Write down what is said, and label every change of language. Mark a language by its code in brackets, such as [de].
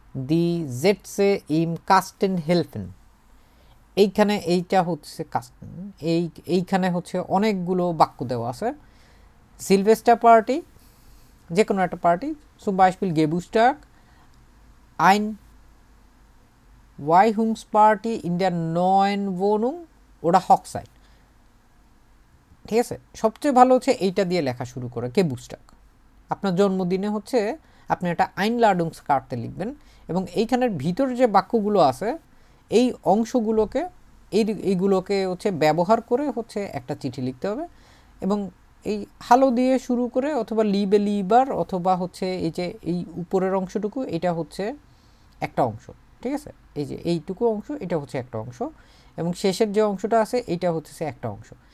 [bn] Die Sätze im Kasten helfen, এইখানে এইটা হচ্ছে কাস্টেন, এইখানে হচ্ছে অনেকগুলো বাক্য দেওয়া আছে। সিলভেস্টার পার্টি, যে কোনো একটা party, zum Beispiel Geburtstag, ein [de] Weihungsparty in der neuen Wohnung oder Hochzeit। [bn] ঠিক আছে, সবচেয়ে ভালো হচ্ছে এইটা দিয়ে লেখা শুরু করে Geburtstag। আপনার জন্মদিনে হচ্ছে আপনি একটা Einladungskarte লিখবেন এবং এইখানের ভিতর যে বাক্যগুলো আছে এই অংশগুলোকে এইগুলোকে হচ্ছে ব্যবহার করে হচ্ছে একটা চিঠি লিখতে হবে এবং এই হ্যালো দিয়ে শুরু করে অথবা লিবে লিবার অথবা হচ্ছে এই যে এই উপরের অংশটুকু এটা হচ্ছে একটা অংশ, ঠিক আছে, এই যে এইটুকু অংশ এটা হচ্ছে একটা অংশ এবং শেষের যে অংশটা আছে এটা হচ্ছে একটা অংশ।